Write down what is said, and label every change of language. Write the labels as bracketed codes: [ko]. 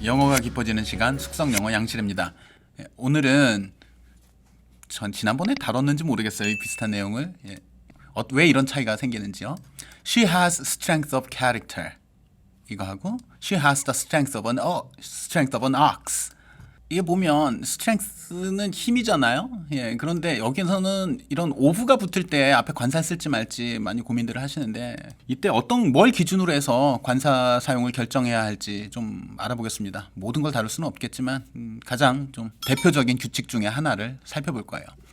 [ko] 영어가 깊어지는 시간 숙성영어 양실입니다. 오늘은 전 지난번에 다뤘는지 모르겠어요. 이 비슷한 내용을. 왜 이런 차이가 생기는지요. [en] She has strength of character. [ko] 이거 하고 [en] She has the strength of an ox. [ko] 이게 보면 strength는 힘이잖아요. 그런데 여기서는 이런 of가 붙을 때 앞에 관사 쓸지 말지 많이 고민들을 하시는데 이때 뭘 기준으로 해서 관사 사용을 결정해야 할지 좀 알아보겠습니다. 모든 걸 다룰 수는 없겠지만 가장 좀 대표적인 규칙 중에 하나를 살펴볼 거예요.